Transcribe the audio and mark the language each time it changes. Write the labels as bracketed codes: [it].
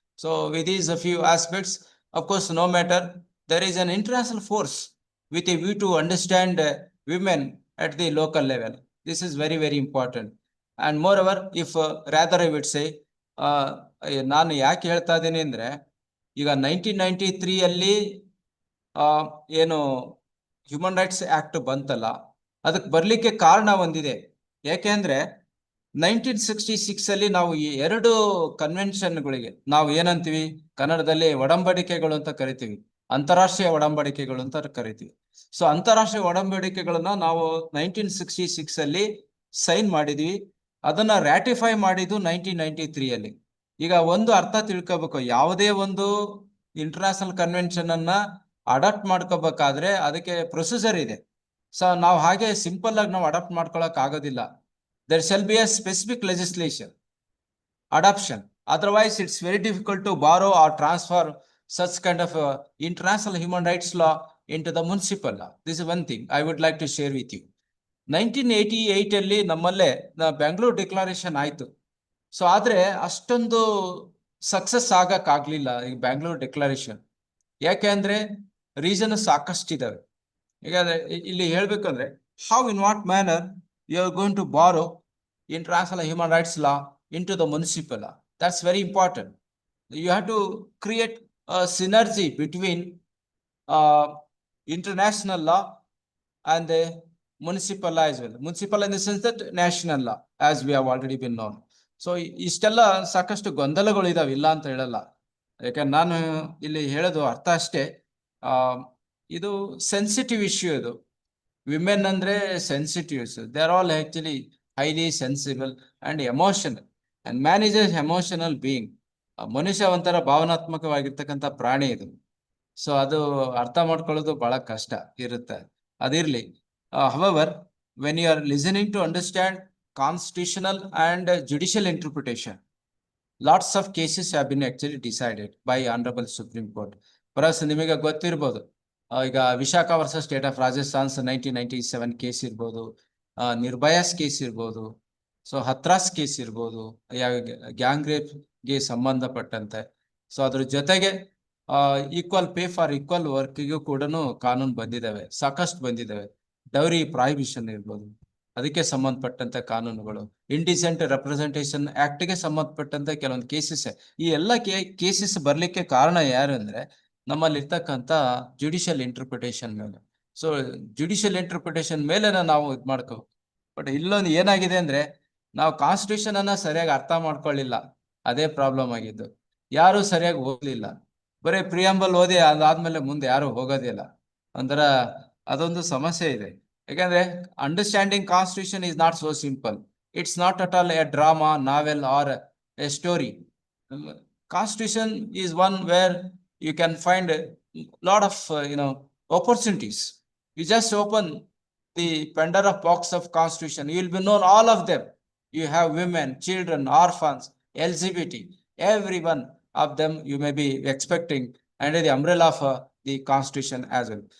[en] So with these a few aspects, of course, no matter, there is an international force with a view to understand women at the local level. This is very, very important. And moreover, if rather I would say, [kn] ನಾನು ಯಾಕೆ ಹೇಳ್ತಾ ಇದ್ದೀನಿ ಅಂದ್ರೆ, ಈಗ 1993 ಅಲ್ಲಿ ಏನು human rights act ಬಂತಲ್ಲ, ಅದಕ್ಕೆ ಬರ್ಲಿಕ್ಕೆ ಕಾರಣ ಒಂದಿದೆ. ಯಾಕೆಂದ್ರೆ 1966 ಅಲ್ಲಿ ನಾವು ಈ ಎರಡು ಕನ್ವೆನ್ಷನ್ಗಳಿಗೆ ನಾವು ಏನಂತೀವಿ ಕನ್ನಡದಲ್ಲಿ ಒಡಂಬಡಿಕೆಗಳು ಅಂತ ಕರಿತೀವಿ, ಅಂತಾರಾಷ್ಟ್ರೀಯ ಒಡಂಬಡಿಕೆಗಳು ಅಂತ ಕರಿತೀವಿ. ಸೊ ಅಂತಾರಾಷ್ಟ್ರೀಯ ಒಡಂಬಡಿಕೆಗಳನ್ನ ನಾವು 1966 ಅಲ್ಲಿ ಸೈನ್ ಮಾಡಿದ್ವಿ. ಅದನ್ನ ರಾಟಿಫೈ ಮಾಡಿದ್ದು 1993 ಅಲ್ಲಿ. ಈಗ ಒಂದು ಅರ್ಥ ತಿಳ್ಕೋಬೇಕು, ಯಾವುದೇ ಒಂದು ಇಂಟರ್ನ್ಯಾಷನಲ್ ಕನ್ವೆನ್ಷನ್ ಅನ್ನ ಅಡಾಪ್ಟ್ ಮಾಡ್ಕೋಬೇಕಾದ್ರೆ ಅದಕ್ಕೆ ಪ್ರೊಸೀಜರ್ ಇದೆ. ಸೊ ನಾವು ಹಾಗೆ ಸಿಂಪಲ್ ಆಗಿ ನಾವು ಅಡಾಪ್ಟ್ ಮಾಡ್ಕೊಳಕ್ ಆಗೋದಿಲ್ಲ. [en] There shall be a specific legislation, adoption. Otherwise, it's very difficult to borrow or transfer such kind of international human rights law into the municipal law. This is one thing I would like to share with you. [kn] 1988 ಅಲ್ಲಿ ನಮ್ಮಲ್ಲೇ Bengaluru declaration ಆಯ್ತು. So ಆದ್ರೆ ಅಷ್ಟೊಂದು success ಆಗಕ್ಕಾಗ್ಲಿಲ್ಲ ಈ Bengaluru declaration. ಯಾಕೆಂದ್ರೆ reason ಸಾಕಷ್ಟಿದಾವೆ. ಈಗ ಇಲ್ಲಿ ಹೇಳ್ಬೇಕಂದ್ರೆ [en] how in what manner you are going to borrow international human rights law into the municipal law. That's very important. You have to create a synergy between international law and the municipal law as well. Municipal in the sense that national law, as we have already been known. [kn] So ಇಷ್ಟೆಲ್ಲ ಸಾಕಷ್ಟು ಗೊಂದಲಗಳು ಇದಾವೆ, ಇಲ್ಲ ಅಂತ ಹೇಳಲ್ಲ. ಯಾಕಂದ್ರೆ ನಾನು ಇಲ್ಲಿ ಹೇಳೋದು ಅರ್ಥ ಅಷ್ಟೇ. ಇದು ಸೆನ್ಸಿಟಿವ್ ಇಶ್ಯೂ. ಇದು ವಿಮೆನ್ ಅಂದ್ರೆ ಸೆನ್ಸಿಟಿವ್ಸ್. [en] They are all actually highly sensible and emotional, and man is an emotional being. [kn] ಮನುಷ್ಯ ಒಂಥರ ಭಾವನಾತ್ಮಕವಾಗಿರ್ತಕ್ಕಂಥ ಪ್ರಾಣಿ ಇದು. ಸೊ ಅದು ಅರ್ಥ ಮಾಡ್ಕೊಳ್ಳೋದು ಬಹಳ ಕಷ್ಟ ಇರುತ್ತೆ. ಅದಿರ್ಲಿ. [en] However, when you are listening to understand constitutional and judicial interpretation, lots of cases have been actually decided by Honorable Supreme Court. [kn] Perhaps ನಿಮಗೆ ಗೊತ್ತಿರ್ಬೋದು, ಈಗ Vishakha versus state of ರಾಜಸ್ಥಾನ್ಸ್ 1997 case ಇರ್ಬೋದು, ನಿರ್ಭಯಾಸ್ ಕೇಸ್ ಇರ್ಬೋದು, ಸೊ ಹತ್ರಾಸ್ ಕೇಸ್ ಇರ್ಬೋದು, ಗ್ಯಾಂಗ್ ರೇಪ್ಗೆ ಸಂಬಂಧಪಟ್ಟಂತೆ. So ಅದ್ರ ಜೊತೆಗೆ equal pay for equal ವರ್ಕ್ಗೂ ಕೂಡ ಕಾನೂನು ಬಂದಿದ್ದಾವೆ, ಸಾಕಷ್ಟು ಬಂದಿದ್ದಾವೆ. ಡೌರಿ ಪ್ರಾಹಿಬಿಷನ್ ಇರ್ಬೋದು, ಅದಕ್ಕೆ ಸಂಬಂಧಪಟ್ಟಂತ ಕಾನೂನುಗಳು. ಇಂಡಿಸೆಂಟ್ ರೆಪ್ರೆಸೆಂಟೇಷನ್ ಆಕ್ಟ್ಗೆ ಸಂಬಂಧಪಟ್ಟಂತ ಕೆಲವೊಂದು ಕೇಸಸ್. ಈ ಎಲ್ಲ ಕೇಸಸ್ ಬರ್ಲಿಕ್ಕೆ ಕಾರಣ ಯಾರು ಅಂದ್ರೆ ನಮ್ಮಲ್ಲಿ ಇರ್ತಕ್ಕಂಥ ಜುಡಿಷಿಯಲ್ ಇಂಟರ್ಪ್ರಿಟೇಷನ್ ಮೇಲೆ. ಸೊ ಜುಡಿಷಿಯಲ್ ಇಂಟರ್ಪ್ರಿಟೇಷನ್ ಮೇಲೆ ನಾವು ಇದು ಮಾಡ್ಕೋ. ಬಟ್ ಇಲ್ಲೊಂದು ಏನಾಗಿದೆ ಅಂದ್ರೆ ನಾವು ಕಾನ್ಸ್ಟಿಟ್ಯೂಷನ್ ಅನ್ನ ಸರಿಯಾಗಿ ಅರ್ಥ ಮಾಡ್ಕೊಳ್ಳಿಲ್ಲ, ಅದೇ ಪ್ರಾಬ್ಲಮ್ ಆಗಿದ್ದು. ಯಾರು ಸರಿಯಾಗಿ ಓದ್ಲಿಲ್ಲ, ಬರೀ ಪ್ರಿಯಂಬಲ್ ಓದಿ ಅದಾದ್ಮೇಲೆ ಮುಂದೆ ಯಾರು ಹೋಗೋದಿಲ್ಲ. ಒಂಥರ ಅದೊಂದು ಸಮಸ್ಯೆ ಇದೆ. ಯಾಕಂದ್ರೆ [en] Understanding constitution is not so simple. It's not at all a drama, novel or a story. Constitution is one where you can find a lot of opportunities. You just open the Pandora box of constitution, you will be known all of them. You have women, children, orphans, LGBT, every one of them you may be expecting under the umbrella of the constitution as well.